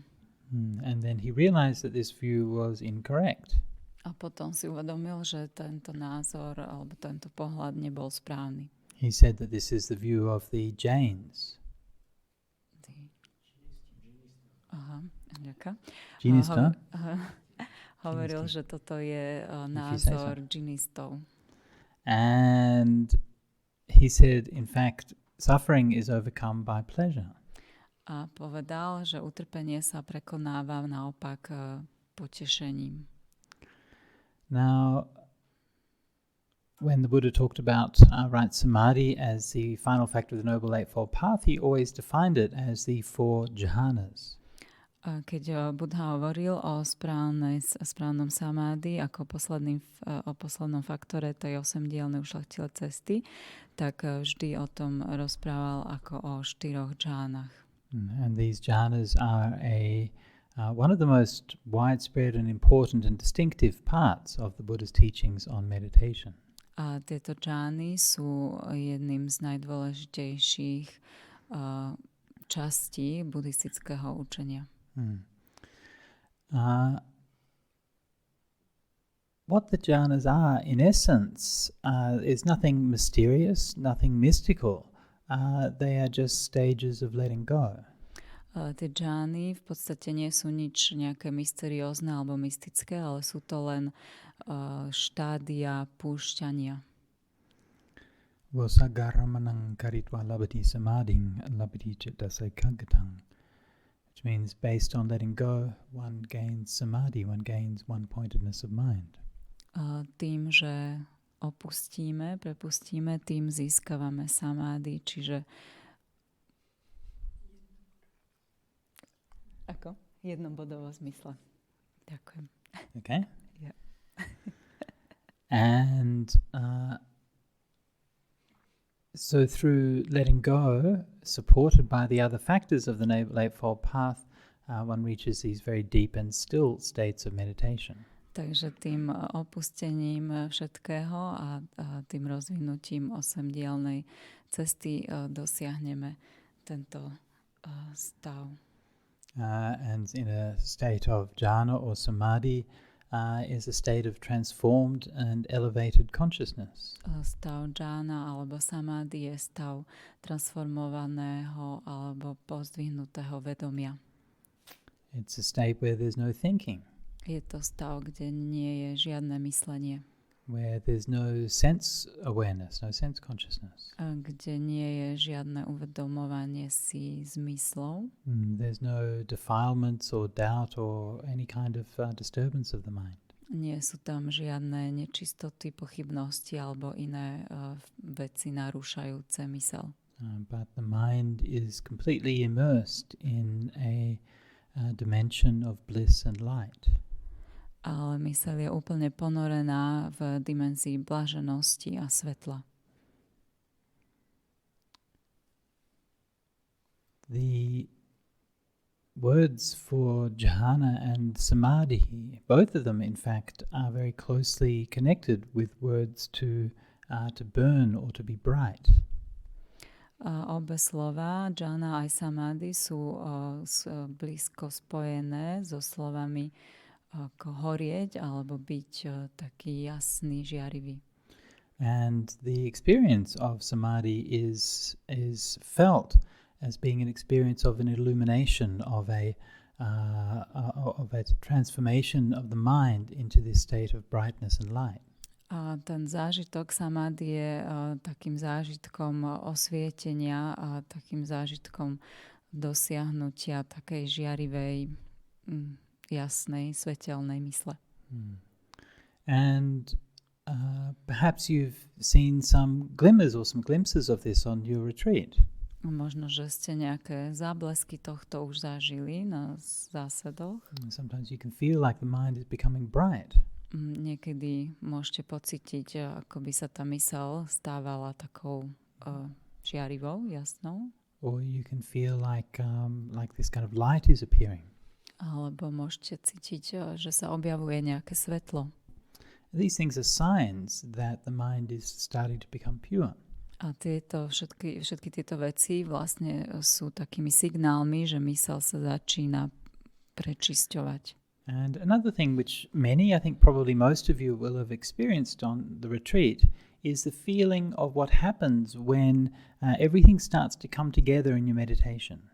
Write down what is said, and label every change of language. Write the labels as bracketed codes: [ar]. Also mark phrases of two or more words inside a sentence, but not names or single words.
[en] And then he realized that this view was incorrect. [sk] A potom si uvedomil, že tento názor alebo tento pohľad nebol správny. [en] He said that this is the view of the Jains. [sk] Džinista? Hovoril, že toto je názor džinistov. [en] And he said, in fact, suffering is overcome by pleasure. [sk] A povedal, že utrpenie sa prekonáva naopak potešením. [en] Now, when the Buddha talked about right samadhi as the final factor of the Noble Eightfold Path, he always defined it as the 4 jhanas. [sk] Keď Buddha hovoril o správnom samády ako o poslednom faktore tej 8-dielnej ušľachtilej cesty, tak vždy o tom rozprával ako o 4 džánach. [en] And these jhanas are one of the most widespread and important and distinctive parts of the Buddha's teachings on meditation. [sk] A tieto džány sú jedným z najdôležitejších častí buddhistického učenia. [en] What the jhanas are, in essence, is nothing mysterious, nothing mystical. They are just stages of letting go. [sk] Tie džány v podstate nie sú nič nejaké mysteriózne alebo mystické, ale sú to len štádia púšťania. [pi] Vasagaramanang karitva labati samadhing labati chittasa ekagatang. [en] Which means based on letting go, one gains samadhi, one gains one-pointedness of mind. [sk] Tým, že prepustíme, tým získavame samády, čiže ako? Jednobodovo zmysle. Ďakujem. [en] Okay. Yeah. And so through letting go, supported by the other factors of the Noble Eightfold Path, one reaches these very deep and still states of meditation. [sk] Takže tým opustením všetkého a tým rozvinutím osemdielnej cesty dosiahneme tento stav. [en] And in a state of jhana or samadhi is a state of transformed and elevated consciousness. [sk] Stav džána alebo samadhi je stav transformovaného alebo pozdvihnutého vedomia. [en] It's a state where there's no thinking. [sk] Je to stav, kde nie je žiadne myslenie. [en] Where there's no sense awareness, no sense consciousness. [sk] Kde nie je žiadne uvedomovanie si zmyslov. [en] There's no defilements or doubt or any kind of disturbance of the mind. [sk] Nie sú tam žiadne nečistoty, pochybnosti alebo iné veci narúšajúce mysel. [en] But the mind is completely immersed in a dimension of bliss and light. [sk] Ale myseľ je úplne ponorená v dimenzii blaženosti a svetla. [en] The words for jhana and samadhi, both of them in fact are very closely connected with words to burn or to be bright. [sk] Obe slova, jhana aj samadhi, sú blízko spojené so slovami ako horieť alebo byť taký jasný, žiarivý. [en] And the experience of samadhi is felt as being an experience of an illumination, of a transformation of the mind into this state of brightness and light. [sk] A ten zážitok samadhi je takým zážitkom osvietenia a takým zážitkom dosiahnutia takej žiarivej, jasnej, svetelnej mysle. [en] And perhaps you've seen some glimmers or some glimpses of this on your retreat. [sk] Možno, že ste nejaké záblesky tohto už zažili na zásadoch. [en] Sometimes you can feel like the mind is becoming bright. [sk] Niekedy môžete pocítiť, ako by sa tá myseľ stávala takou žiarivou, jasnou. [en] Or you can feel like this kind of light is appearing. [sk] Alebo môžete cítiť, že sa objavuje nejaké svetlo. [en] These things are signs that the mind is starting to become pure. [sk] A všetky tieto veci vlastne sú takými signálmi, že myseľ sa začína prečisťovať. [en] And another thing which many, I think probably most of you will have experienced on the retreat is the feeling of what happens when everything starts to come together in your meditation.